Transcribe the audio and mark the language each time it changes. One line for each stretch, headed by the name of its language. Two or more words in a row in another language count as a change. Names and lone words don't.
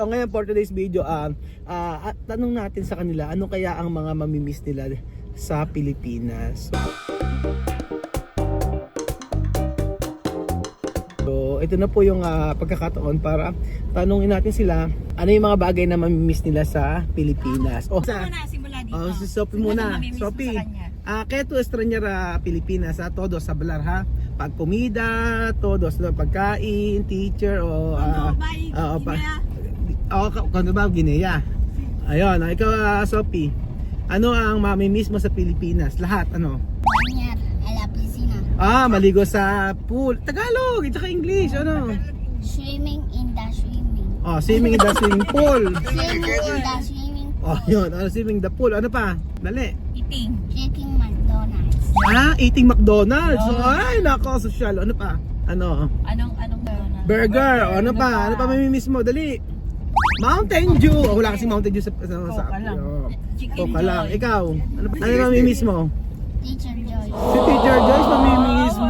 Filipino: Ngayon
English: for today's video,
Filipino: tanong natin sa kanila, ano kaya ang mga mamimiss nila sa Pilipinas? So, ito na po yung pagkakataon para tanungin natin sila, ano yung mga bagay na mamimiss nila sa Pilipinas. Simula dito. Si Sophie muna. mamimiss mo Sophie, sa kanya?
Spanish: ¿qué tú extrañas Pilipinas? Todos hablar, ha? Pag comida, todos,
Filipino: pagkain, teacher, kung ba, Guinea. Ayun, ikaw, Sophie, ano ang mamimiss mo sa Pilipinas? Lahat, ano?
Spanish: Banyar a la piscina.
Filipino: Maligo sa pool. Tagalog, at saka English, ano?
English: Swimming in the swimming. Swimming in the swimming pool. Swimming in the swimming. Yun, swimming the pool.
Filipino: Ano pa? Dali.
English: Eating. Drinking McDonald's. Eating McDonald's.
Filipino: Ay, nako, social. Ano pa? Ano? Anong Burger. Ano pa? Ano pa mamimiss mo? Dali. Mountain Dew. Wala kasi Mountain Dew sa lang. Coca lang. Ikaw, ano mamimiss mo? Teacher Joyce. Si Teacher Joyce mamimiss mo.